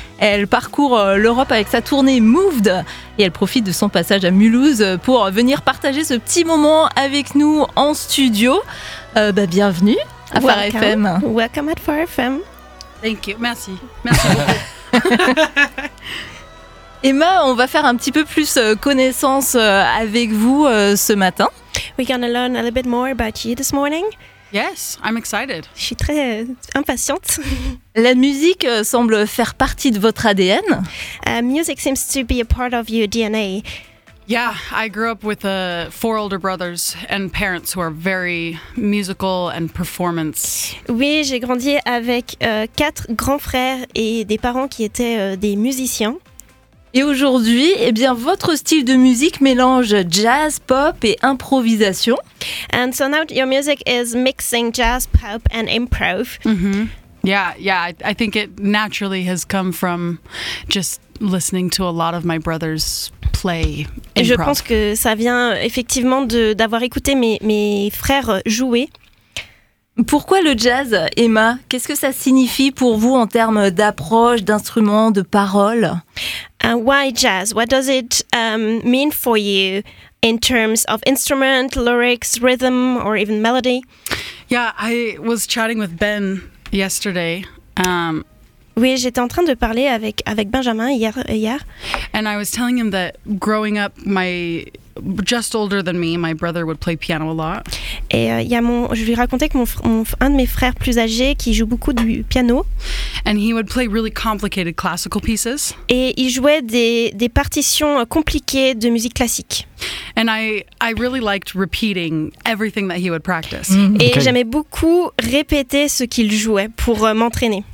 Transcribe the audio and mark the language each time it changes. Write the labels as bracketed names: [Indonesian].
[French] Elle parcourt l'Europe avec sa tournée Moved et elle profite de son passage à Mulhouse pour venir partager ce petit moment avec nous en studio. Bienvenue à Phare FM. [English] Welcome at Phare FM. Thank you. [French] Merci. Merci. Emma, on va faire un petit peu plus connaissance avec vous ce matin. [English] We're going to learn a little bit more about you this morning. Yes, I'm excited. [French] Je suis très impatiente. La musique semble faire partie de votre ADN. [English] Music seems to be a part of your DNA. Yeah, I grew up with four older brothers and parents who are very musical and performance. [French] Oui, j'ai grandi avec quatre grands frères et des parents qui étaient des musiciens. Et aujourd'hui, eh bien, votre style de musique mélange jazz, pop et improvisation. [English] And so now your music is mixing jazz, pop and improv. Mm-hmm. Yeah, I think it naturally has come from just listening to a lot of my brothers play improv. [French] Et je pense que ça vient effectivement d'avoir écouté mes frères jouer. Pourquoi le jazz, Emma? Qu'est-ce que ça signifie pour vous en termes d'approche, d'instruments, de paroles? [English] Why jazz? What does it mean for you in terms of instrument, lyrics, rhythm, or even melody? Yeah, I was chatting with Ben yesterday. [French] Oui, j'étais en train de parler avec Benjamin hier. [English] And I was telling him that growing up, just older than me, my brother would play piano a lot. [French] Et je lui racontais que un de mes frères plus âgés qui joue beaucoup du piano. [English] And he would play really complicated classical pieces. [French] Et il jouait des partitions compliquées de musique classique. [English] And I really liked repeating everything that he would practice. [French] Et okay. J'aimais beaucoup répéter ce qu'il jouait pour m'entraîner.